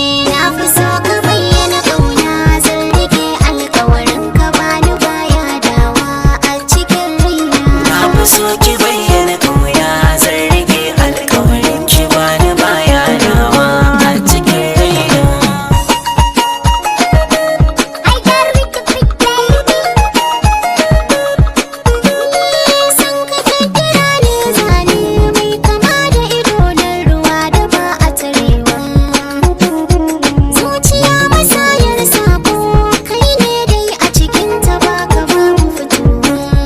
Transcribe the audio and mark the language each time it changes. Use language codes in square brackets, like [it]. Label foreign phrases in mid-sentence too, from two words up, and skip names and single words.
[ha] Na fi so ka bayyana ƙauna, zan riƙe alƙawarin ka, ba ni baya dawa a cikin raina. Na fi so ki bayyana ƙauna, zan riƙe alƙawarin ki, ba ni baya dawa a cikin raina. [en] I got with the big baby. [ha] San ka ta kira ni zane mai kama da ido na ruwa da ba a tarewa. Zuciya masayar sako, kai ne dai a cikin ta ba ka ba mu fitowa.